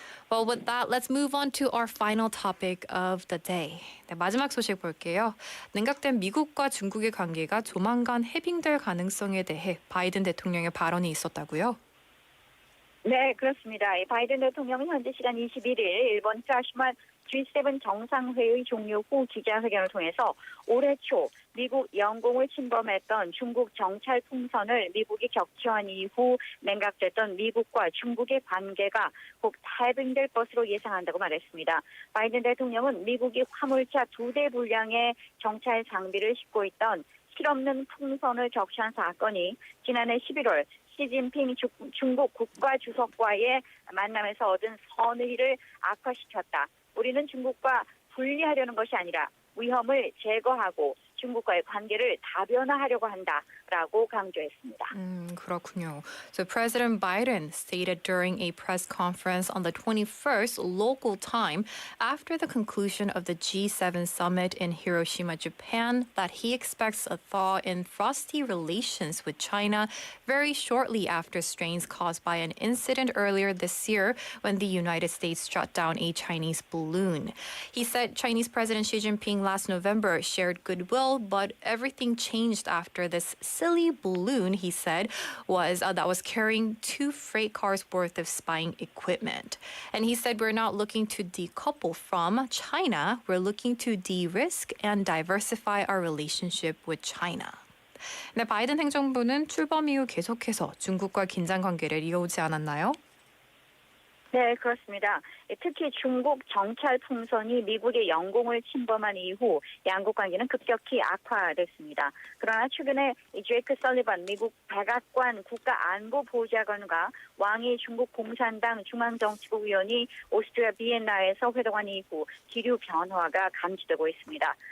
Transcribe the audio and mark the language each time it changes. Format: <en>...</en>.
<en>Well, with that, let's move on to our final topic of the day.</en> <ko>네, 마지막 소식 볼게요. 냉각된 미국과 중국의 관계가 조만간 해빙될 가능성에 대해 바이든 대통령의 발언이 있었다고요? 네, 그렇습니다. 바이든 대통령은 현지 시간 21일 일본 히로시마 G7 정상회의 종료 후 기자회견을 통해서 올해 초 미국 영공을 침범했던 중국 정찰 풍선을 미국이 격추한 이후 냉각됐던 미국과 중국의 관계가 곧 해빙될 것으로 예상한다고 말했습니다. 바이든 대통령은 미국이 화물차 2대 분량의 정찰 장비를 싣고 있던 실없는 풍선을 격추한 사건이 지난해 11월 시진핑 중국 국가주석과의 만남에서 얻은 선의를 악화시켰다. 우리는 중국과 분리하려는 것이 아니라 위험을 제거하고 중국과의 관계를 다변화하려고 한다라고 강조했습니다. 그렇군요.</ko> <en>So President Biden stated during a press conference on the 21st local time after the conclusion of the G7 summit in Hiroshima, Japan, that he expects a thaw in frosty relations with China very shortly after strains caused by an incident earlier this year when the United States shot down a Chinese balloon. He said Chinese President Xi Jinping last November shared goodwill, but everything changed after this silly balloon, he said, that was carrying 2 freight cars worth of spying equipment. And he said we're not looking to decouple from China, we're looking to de-risk and diversify our relationship with China.</en> <ko>네, 바이든 행정부는 출범 이후 계속해서 중국과 긴장 관계를 이어오지 않았나요? 네, 그렇습니다. 특히 중국 정찰 풍선이 미국의 영공을 침범한 이후 양국 관계는 급격히 악화됐습니다. 그러나 최근에 제이크 설리번 미국 백악관 국가안보보좌관과 왕이 중국 공산당 중앙정치국 위원이 오스트리아 비엔나에서 회동한 이후 기류 변화가 감지되고 있습니다.</ko>